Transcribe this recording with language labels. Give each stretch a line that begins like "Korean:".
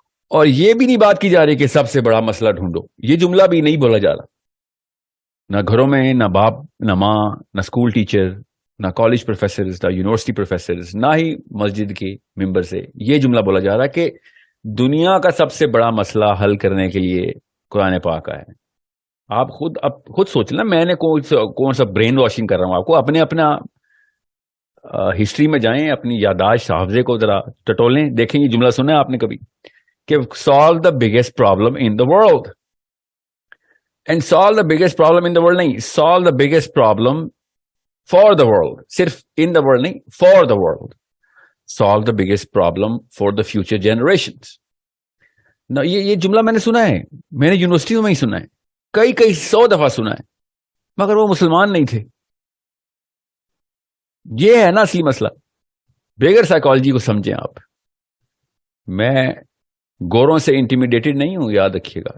Urdu: اور یہ بھی نہیں بات کی جا رہی کہ سب سے بڑا مسئلہ ڈھونڈو. یہ جملہ بھی نہیں بولا جا رہا، نہ گھروں میں، نہ باپ، نہ ماں، نہ اسکول ٹیچر، نہ کالج پروفیسرز، نہ یونیورسٹی پروفیسرز، نہ ہی مسجد کے ممبر سے یہ جملہ بولا جا رہا کہ دنیا کا سب سے بڑا مسئلہ حل کرنے کے لیے قرآن پاک ہے. آپ خود سوچ لیں، میں نے کون سا برین واشنگ کر رہا ہوں آپ کو. اپنا ہسٹری میں جائیں، اپنی یاداشت حافظے کو ذرا ٹٹولیں، دیکھیں یہ جملہ سنا ہے آپ نے کبھی کہ
English: solve the biggest problem in the world. And solve the biggest problem in the world
Urdu: نہیں،
English: solve the biggest problem for the world.
Urdu: صرف
English: in the world
Urdu: نہیں،
English: for the world. Solve the biggest problem for the future generations.
Urdu: Now, یہ جملہ میں نے سنا ہے، میں نے یونیورسٹیوں میں ہی سنا ہے، کئی 100 دفعہ سنا ہے، مگر وہ مسلمان نہیں تھے. یہ ہے نا اصلی مسئلہ. بغیر سائیکالوجی کو سمجھیں آپ. میں گوروں سے انٹیمیڈیٹڈ نہیں ہوں، یاد رکھیے گا.